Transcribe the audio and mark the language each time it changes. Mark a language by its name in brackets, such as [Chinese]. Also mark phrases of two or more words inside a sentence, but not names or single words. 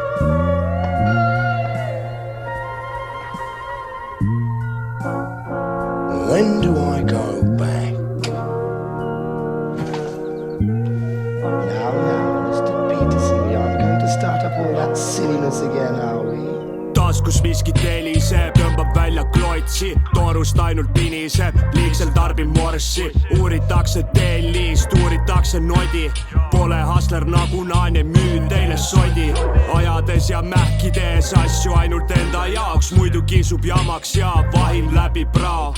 [English] When do I go back? Now, Mr. Peterson, we aren't going to start up all that silliness again, are we? [Estonian] Taskus miskit heliseb, tõmbab välja kloitsi, toorust ainult piniseb, liigsel tarbib morssi. Uuritakse tellist, uuritakse nodi, pole hustler nagu naine, müün teile sodi. Ajades ja mähkides asju ainult enda jaoks, muidu kisub jamaks ja vahim läbi prao.